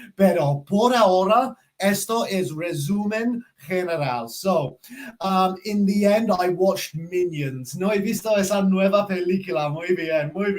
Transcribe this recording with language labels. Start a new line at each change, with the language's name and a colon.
Spanish: Pero por ahora, esto es resumen general.
English: So, in the end, I watched Minions.
Spanish: No he visto esa nueva película. Muy bien.